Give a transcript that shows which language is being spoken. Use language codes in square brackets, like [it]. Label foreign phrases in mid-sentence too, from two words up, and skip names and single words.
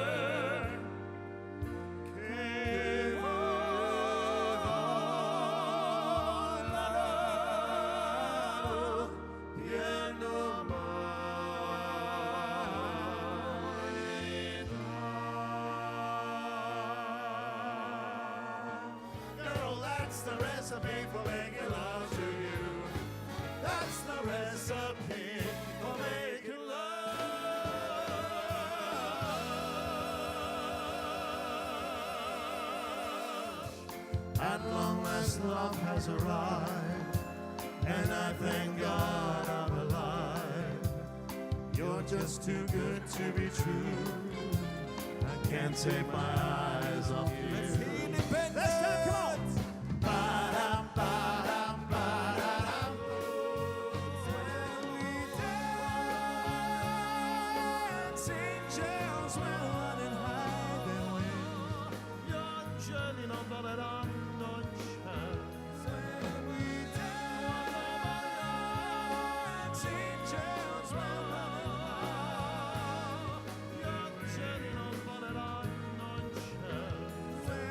[it] che volano pieno [en] Girl, that's the recipe for making love to you. That's the recipe for making love. At long last, love has arrived, and I thank God I'm alive. You're just too good to be true. I can't take my eyes off you. Let's go, come on! Ba-dum, ba-dum, ba-da-dum. When we dance, angels will run and hide their way. Your journey, no ba-da-dum, no chance. When we dance, angels will run and hide. Your journey, no ba-da-dum, no chance.